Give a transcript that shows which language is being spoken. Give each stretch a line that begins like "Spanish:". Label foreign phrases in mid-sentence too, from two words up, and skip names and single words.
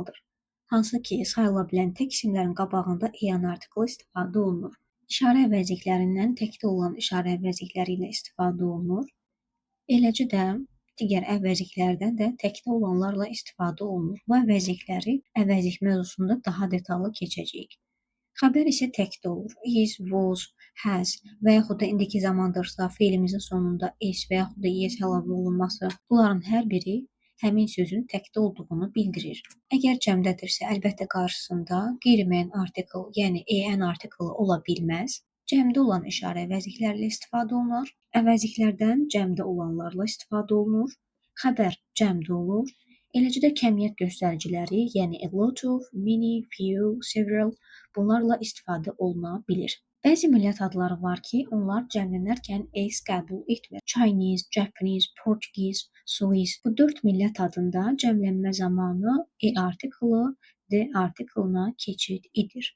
Azerbaijani: Hansı ki sayıla bilən tək isimlərin qabağında en artiklı istifadə olunur. İşarə əvəzliklərindən təkdə olan işarə əvəzlikləri ilə istifadə olunur. Eləcə də digər əvəzliklərdən də təkdə olanlarla istifadə olunur. Bu əvəzlikləri əvəzlik mövzusunda daha detallı keçəcəyik. Xəbər isə təkdə olur.
English: Is, was, has
Azerbaijani: və yaxud da indiki zamandırsa feilimizin sonunda is və yaxud da es əlavə olunması, bunların hər biri həmin sözün təkdə olduğunu bildirir. Əgər cəmdədirsə, əlbəttə qarşısında qeyri-müəyyən artikel, yəni en artikeli ola bilməz. Cəmdə olan işarə əvəzliklərlə istifadə olunur. Əvəzliklərdən cəmdə olanlarla istifadə olunur. Xəbər cəmdə olur. Eləcə də kəmiyyət göstəriciləri, yəni
English: a lot of, many, few, several
Azerbaijani: bunlarla istifadə oluna bilir. Bəzi millət adları var ki, onlar cəmlənərkən s qəbul etmir.
English: Chinese, Japanese, Portuguese, Swiss.
Azerbaijani: Bu 4 millət adında cəmlənmə zamanı artikeli d artikelına keçid edir.